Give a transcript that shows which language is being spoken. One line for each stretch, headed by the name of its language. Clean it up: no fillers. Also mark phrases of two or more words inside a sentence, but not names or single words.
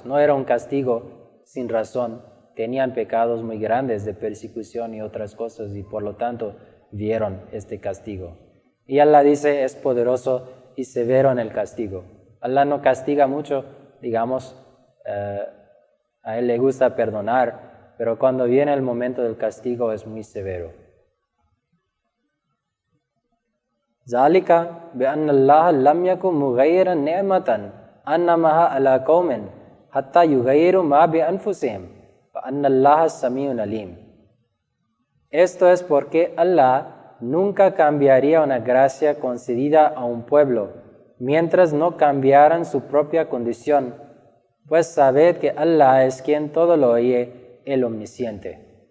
Spanish: No era un castigo sin razón. Tenían pecados muy grandes de persecución y otras cosas y por lo tanto vieron este castigo. Y Allah dice, es poderoso y severo en el castigo. Allah no castiga mucho, digamos, a Él le gusta perdonar, pero cuando viene el momento del castigo es muy severo.
Arabic: ذَلِكَ بِأَنَّ اللَّهَ لَمْ يَكُنْ مُغَيِّرًا نِعْمَةً أَنْعَمَهَا عَلَى قَوْمٍ حَتَّى يُغَيِّرُوا مَا بِأَنفُسِهِمْ وَأَنَّ اللَّهَ سَمِيعٌ عَلِيمٌ.
Spanish: Esto es porque Allah nunca cambiaría una gracia concedida a un pueblo mientras no cambiaran su propia condición, pues sabed que Allah es quien todo lo oye, el omnisciente.